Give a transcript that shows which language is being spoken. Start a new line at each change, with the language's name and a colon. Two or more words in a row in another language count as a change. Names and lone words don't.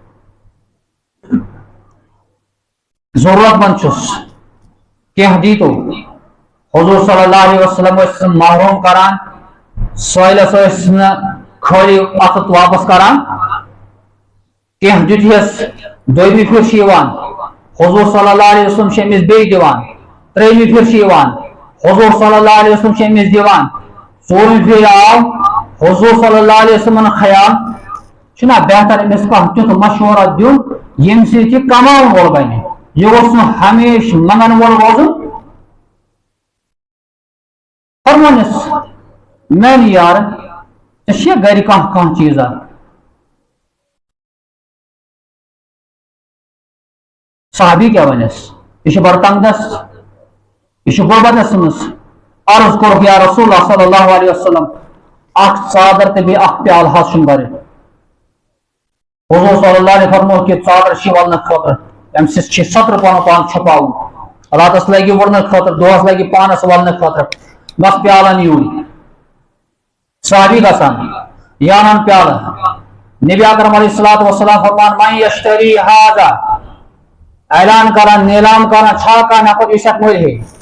Kashmiri: ضرورت مند چھس کینٛہہ دیتو حضور
Arabic: صلی اللہ علیہ وسلم
Kashmiri: ٲسۍ محروم کران سٲلس ٲسۍ نہٕ خٲلی اتھٕ واپس کران کینٛہہ دِتہس دوٚیمہِ پھِرِ چھِ یِوان حضور
Arabic: صلی اللہ علیہ وسلم
Kashmiri: چھِ أمِس بیٚیہِ دِوان ترٛیٚیمہِ پھِرِ چھِ یِوان حضور
Arabic: صلی اللہ علیہ وسلم
Kashmiri: چھِ أمِس دِوان ژوٗرمہِ پھِرِ آو حضور صلی اللہ علیہ وسلمن خیال چھُنا بہتر أمِس کانٛہہ تیُتھ مشورہ دیُن ییٚمہِ سۭتۍ یہِ کماوُن وول بنہِ یہ گوٚژھ نہٕ ہمیشہ منگن وول روزُن فرمونس میانہِ یارٕ ژےٚ چھےٚ گرِ کانٛہہ چیٖزا صحابی کیٛاہ ونٮ۪س یہِ چھُ بڑٕ تنگ دست یہ غربتس منٛز عرض کوٚرُکھ یا
Arabic: رسول اللہ صلی اللہ علیہ وسلم
Kashmiri: اکھ ژادر تہٕ بیٚیہِ اکھ پیالہٕ حظ چھُم بٔرِتھ حضور
Arabic: صلی اللہ علیہ
Kashmiri: فرمووُکھ یہِ ژادر چھِ ولنہٕ خٲطرٕ امہِ سۭتۍ چھِ سترٕ پنُن پان چھپاوُن راتس لگہِ وُڑنہٕ خٲطرٕ دۄہس لگہِ پانس ولنہٕ خٲطرٕ بس پیالن یوٗرۍ صحابی گژھان یہِ انان پیالہٕ नबी अकरम
Arabic: عليه الصلاة والسلام
Kashmiri: फरमान
Arabic: من يشتري هذا,
Kashmiri: ऐलान करन नीलाम करन छा का नफर इशक मोल है।